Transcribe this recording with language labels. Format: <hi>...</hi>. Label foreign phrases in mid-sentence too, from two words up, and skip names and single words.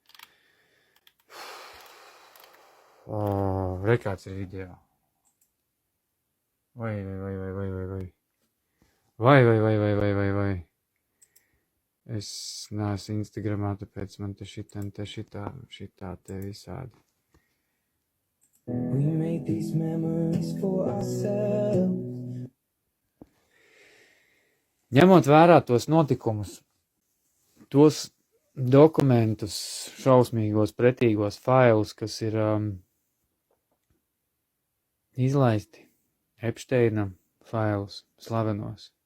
<lv>Rekāds ir video. Vai. Es neesmu Instagramā, tāpēc man te šitā te visādi.</lv> <en>We made these memories for ourselves.</en> <lv>Ņemot vērā tos notikumus, tos dokumentus, šausmīgos, pretīgos failus, kas ir izlaisti, Epsteina failus, slavenos.</lv>